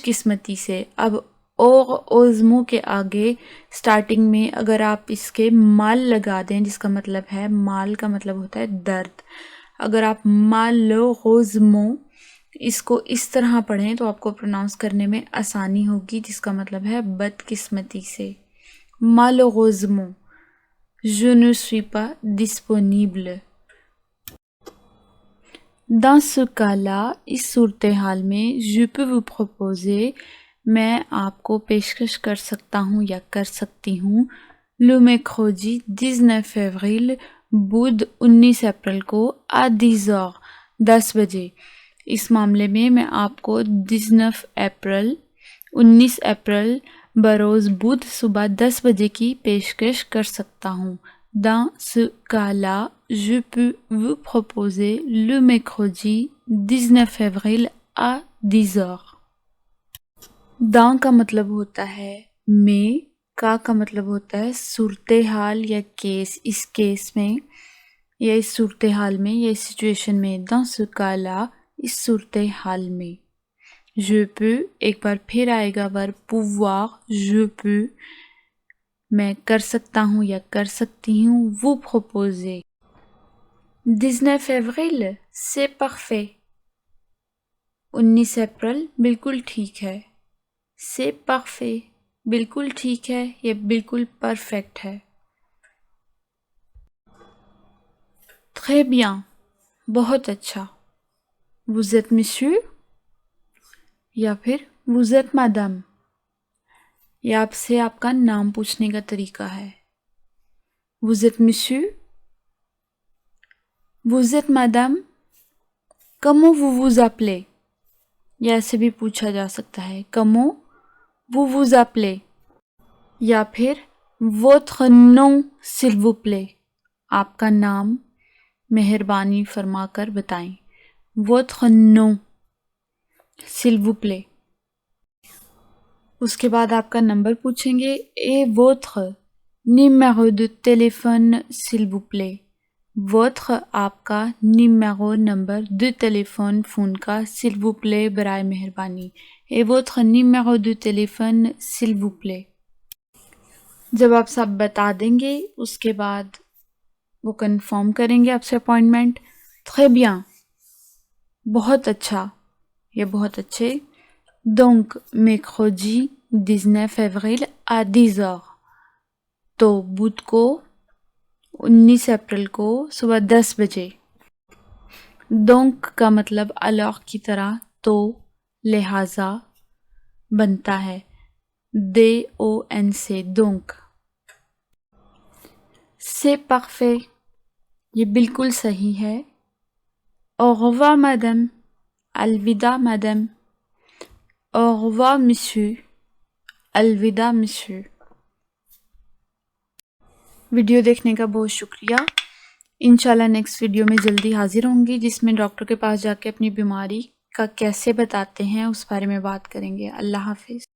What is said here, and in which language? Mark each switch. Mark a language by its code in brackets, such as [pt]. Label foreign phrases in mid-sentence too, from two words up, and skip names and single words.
[ur] قسمتی سے اب heureusement کے آگے سٹارٹنگ میں اگر آپ اس کے مال لگا دیں جس کا مطلب ہے مال کا مطلب ہوتا ہے درد اگر آپ malheureusement اس کو اس طرح پڑھیں تو آپ کو پروناؤنس کرنے میں آسانی ہوگی جس کا مطلب ہے بدقسمتی سے [fr] malheureusement je ne suis pas disponible dans ce cas-là [ur] اس صورتحال میں [fr] je peux vous proposer [ur] میں آپ کو پیشکش کر سکتا ہوں یا کر سکتی ہوں [fr] le mercredi 19 avril [ur] بدھ 19 اپریل کو [fr] à 10 heures [ur] 10 بجے اس معاملے میں آپ کو 19 اپریل بروز بدھ صبح 10 بجے کی پیشکش کر سکتا ہوں [fr] dans ce cas-là je peux vous proposer le mercredi 19 avril à 10 heures dans [ur] کا مطلب ہوتا ہے میں کا مطلب ہوتا ہے صورتحال یا کیس اس کیس میں یا اس صورتحال میں یا اس سچویشن میں [fr] dans ce cas-là [ur] اس صورتحال میں [fr] je peux [ur] ایک بار پھر آئے گا ورب [fr] pouvoir je peux [ur] میں کر سکتا ہوں یا کر سکتی ہوں [fr] vous proposer 19 avril c'est parfait [ur] 19 اپریل بالکل ٹھیک ہے [fr] c'est parfait [ur] بالکل ٹھیک ہے یا بالکل پرفیکٹ ہے [fr] très bien [ur] بہت اچھا [fr] vous êtes monsieur [ur] یا پھر [fr] vous êtes madame [ur] یہ آپ سے آپ کا نام پوچھنے کا طریقہ ہے [fr] vous êtes monsieur vous êtes madame comment vous vous appelez [ur] یا ایسے بھی پوچھا جا سکتا ہے [fr] comment vous vous appelez [ur] یا پھر [fr] votre nom s'il vous plaît [ur] آپ کا نام مہربانی فرما کر بتائیں [fr] votre nom s'il vous plaît [ur] اس کے بعد آپ کا نمبر پوچھیں گے [fr] et votre numéro de téléphone s'il vous plaît votre [ur] آپ کا numéro نمبر [fr] de téléphone [ur] فون کا [fr] s'il vous plaît [ur] برائے مہربانی [fr] et votre numéro de téléphone s'il vous plaît [ur] جب آپ سب بتا دیں گے اس کے بعد وہ کنفرم کریں گے آپ سے اپوائنٹمنٹ [fr] très bien [ur] بہت اچھا یا بہت اچھے [fr] donc mercredi 19 avril à 10 heures. [ur] تو بدھ کو 19 اپریل کو صبح 10 بجے. دونک کا مطلب alors کی طرح تو لہٰذا بنتا ہے DON سے دونک. [fr] C'est parfait. [ur] یہ بالکل صحیح ہے. [fr] Au revoir madame. الوداع madame. Au revoir monsieur. الوداع monsieur. [ur] ویڈیو دیکھنے کا بہت شکریہ. انشاءاللہ نیکسٹ ویڈیو میں جلدی حاضر ہوں گی جس میں ڈاکٹر کے پاس جا کے اپنی بیماری کا کیسے بتاتے ہیں اس بارے میں بات کریں گے. اللہ حافظ.